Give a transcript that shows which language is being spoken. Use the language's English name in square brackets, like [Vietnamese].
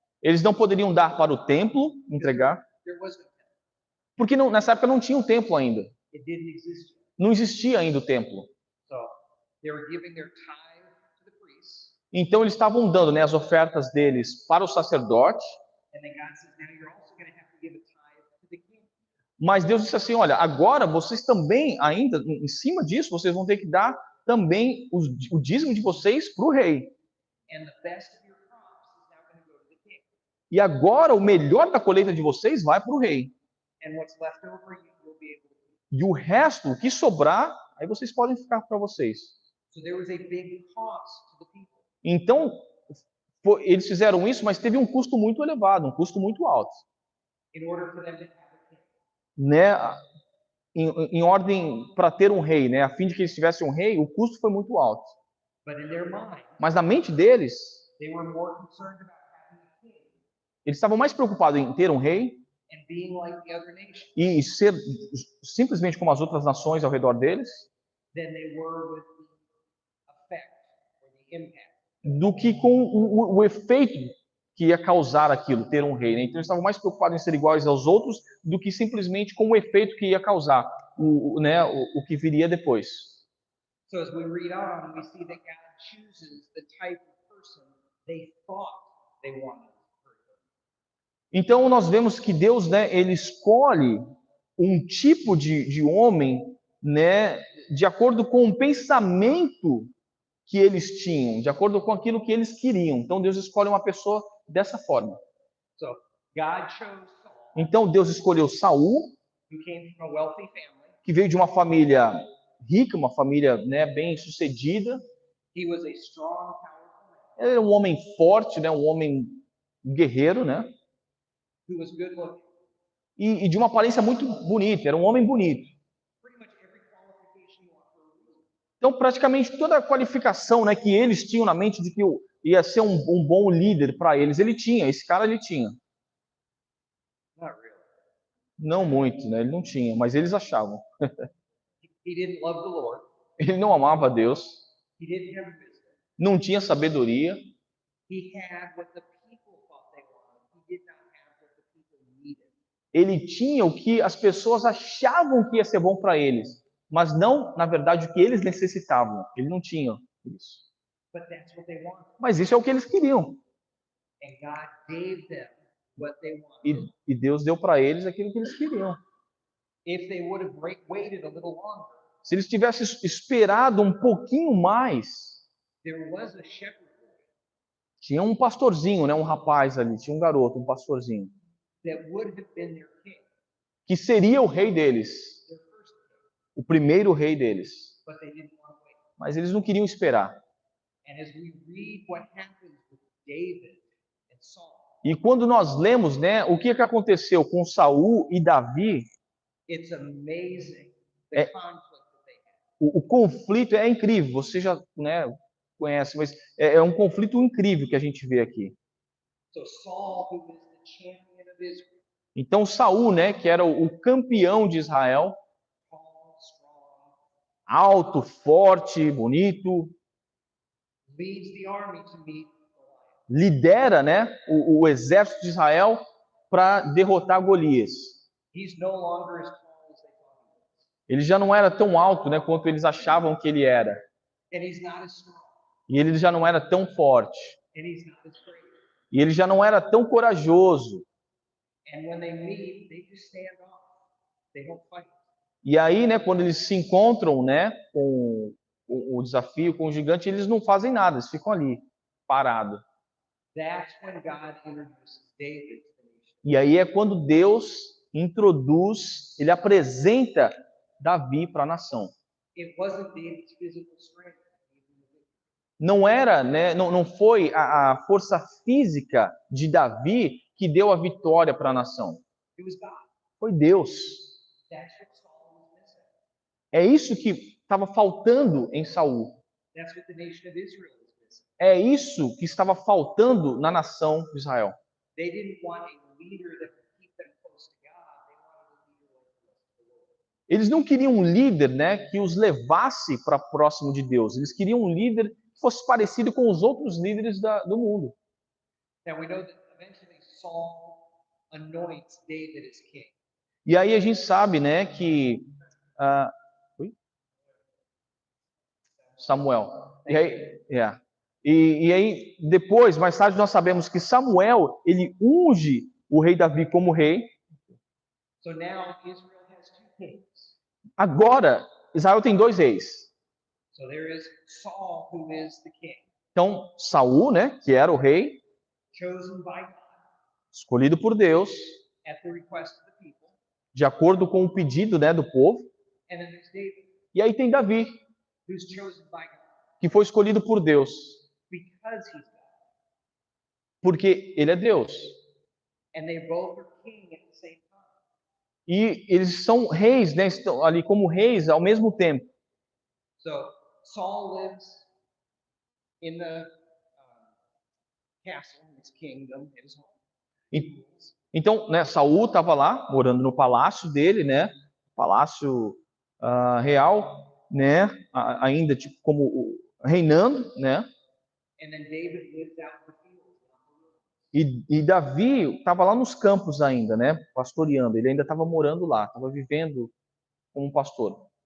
[Portuguese] Eles não poderiam dar para o templo, entregar, [English] There was no temple. [Portuguese] porque nessa época não tinha um templo ainda. [English] It didn't exist yet. [Portuguese] Não existia ainda o templo. [English] So they were giving their tithe to the priests. [Portuguese] Então eles estavam dando, né, as ofertas deles para o sacerdote. [English] And then God says, now you're also going to have to give a tithe to the king. [Portuguese] Mas Deus disse assim: olha, agora vocês também, ainda em cima disso, vocês vão ter que dar também o dízimo de vocês para o rei. [English] And the best of your crops is now going to go to the king. [Portuguese] E agora o melhor da colheita de vocês vai para o rei. [English] And what's left over, you will be able to keep. [Portuguese] E o resto, o que sobrar, aí vocês podem ficar para vocês. [English] So there was a big cost to the people. [Portuguese] Então, eles fizeram isso, mas teve um custo muito elevado, um custo muito alto. [English] In order for them to have a king. [Portuguese] Né? Em ordem para ter um rei, né? A fim de que eles tivessem um rei, o custo foi muito alto. [English] But in their mind, [Portuguese] Mas na mente deles, [English] they were more concerned about having a king [Portuguese] eles estavam mais preocupados em ter um rei [English] and being like the other nations [Portuguese] e ser simplesmente como as outras nações ao redor deles, [English] than they were with the effect or the impact. [Portuguese] do que com o efeito que ia causar aquilo, ter um rei. Né? Então eles estavam mais preocupados em ser iguais aos outros do que simplesmente com o efeito que ia causar, o que viria depois. [English] So as we read on, we see that God chooses the type of person they thought they wanted. [Portuguese] Então nós vemos que Deus, né, ele escolhe um tipo de homem, né, de acordo com o pensamento que eles tinham, de acordo com aquilo que eles queriam. Então Deus escolhe uma pessoa dessa forma. [English] So God chose Saul, [Portuguese] Então Deus escolheu Saul, [English] who came from a wealthy family. [Portuguese] que veio de uma família rica, uma família, né, bem sucedida. [English] He was a strong, powerful man [Portuguese] Ele era um homem forte, né, um homem guerreiro, né, [English] who was good looking. [Portuguese] e de uma aparência muito bonita. Era um homem bonito. [English] Pretty much every qualification you want for a leader. [Portuguese] Então, praticamente toda a qualificação, né, que eles tinham na mente de que ia ser um bom líder para eles, ele tinha. Esse cara ele tinha. [English] Not really. [Portuguese] Não muito, né? Ele não tinha, mas eles achavam. [English] He didn't love the Lord. [Portuguese] Ele não amava a Deus, [English] He didn't have wisdom. [Portuguese] não tinha sabedoria, [English] He had what the people thought they wanted. He did not have what the people needed. [Portuguese] ele tinha o que as pessoas achavam que ia ser bom para eles, mas não, na verdade, o que eles necessitavam. Ele não tinha isso. [English] But that's what they wanted. [Portuguese] Mas isso é o que eles queriam. [English] And God gave them what they wanted. [Portuguese] E Deus deu para eles aquilo que eles queriam. [English] If they would have waited a little longer, [Portuguese] Se eles tivessem esperado um pouquinho mais, [English] there was a shepherd boy [Portuguese] tinha um pastorzinho, né, um rapaz ali, tinha um garoto, um pastorzinho, [English] that would have been their king, [Portuguese] que seria o rei deles, [English] their first king, [Portuguese] o primeiro rei deles. [English] but they didn't want to wait. [Portuguese] Mas eles não queriam esperar. [English] And as we read what happens with David and Saul, [Portuguese] E quando nós lemos, né, o que aconteceu com Saul e Davi, [English] it's amazing the conflict that they had. [Portuguese] o conflito é incrível. Você já, né, conhece, mas é um conflito incrível que a gente vê aqui. [English] So Saul, who was the champion of Israel, [Portuguese] Então Saul, né, que era o campeão de Israel, [English] tall, strong, [Portuguese] alto, forte, bonito, [English] leads the army to meet Goliath. [Portuguese] lidera, né, o exército de Israel para derrotar Golias. [English] He's no longer as tall as they thought he was. [Portuguese] Ele já não era tão alto, né, quanto eles achavam que ele era. [English] And he's not as strong. [Portuguese] E ele já não era tão forte. [English] And he's not as brave. [Portuguese] E ele já não era tão corajoso. [English] And when they meet, they just stand off. They don't fight. [Portuguese] E aí, né, quando eles se encontram, né, com o desafio, com o gigante, eles não fazem nada, eles ficam ali, parados. [English] That's when God introduces David to the nation. [Portuguese] E aí é quando Deus introduz, ele apresenta Davi para a nação. [English] It wasn't David's physical strength. [Portuguese] Não era, né, não foi a força física de Davi que deu a vitória para a nação. [English] It was God. [Portuguese] Foi Deus. [English] That's what Saul was missing. [Portuguese] É isso que estava faltando em Saul. [English] That's what the nation of Israel was missing. [Portuguese] É isso que estava faltando na nação de Israel. [English] They didn't want a leader that would keep them close to God. They wanted a leader like the rest of the world. [Portuguese] Eles não queriam um líder, né, que os levasse para próximo de Deus. Eles queriam um líder que fosse parecido com os outros líderes do mundo. [English] Now we know that eventually Saul anoints David as king. [Portuguese] E aí a gente sabe, né, que Samuel. E aí, e aí depois, mais tarde, nós sabemos que Samuel ele unge o rei Davi como rei. [English] So now Israel has two kings. [Portuguese] Agora Israel tem dois reis. [English] So there is Saul, who is the king, [Portuguese] Então Saul, né, que era o rei, [English] chosen by God [Portuguese] escolhido por Deus, [English] at the request of the people. [Portuguese] de acordo com o pedido, né, do povo. [English] And then there's David, [Portuguese] E aí tem Davi, [English] who's chosen by God [Portuguese] que foi escolhido por Deus, [English] because he's God. [Portuguese] porque ele é Deus. [English] And they both are king at the same time. [Portuguese] E eles são reis, né, estão ali como reis ao mesmo tempo. [English] So Saul lives in the castle, his kingdom, his home. [Portuguese] E- Então, né, Saul estava lá, morando no palácio dele, né, palácio real, né, ainda tipo como reinando, né. [English] And then David lives out in the fields. [Portuguese] E Davi estava lá nos campos ainda, né, pastoreando. Ele ainda estava morando lá, estava vivendo como um pastor.